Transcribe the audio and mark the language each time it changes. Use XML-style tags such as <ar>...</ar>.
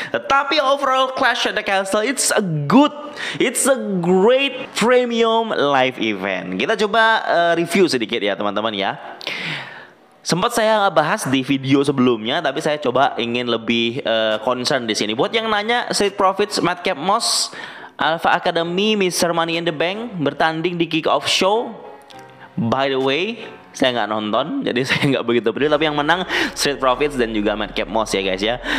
<en>Tetapi overall Clash at the Castle it's a great premium live event.</en> <id>Kita coba review sedikit ya teman-teman ya. Sempat saya nggak bahas di video sebelumnya, tapi saya coba ingin lebih concern di sini. Buat yang nanya, Street Profits, Madcap Moss, Alpha Academy, Mr. Money in the Bank bertanding di kick-off show.</id> <en>By the way,</en> <id>saya nggak nonton, jadi saya nggak begitu peduli. Tapi yang menang Street Profits dan juga Madcap Moss ya guys ya.</id>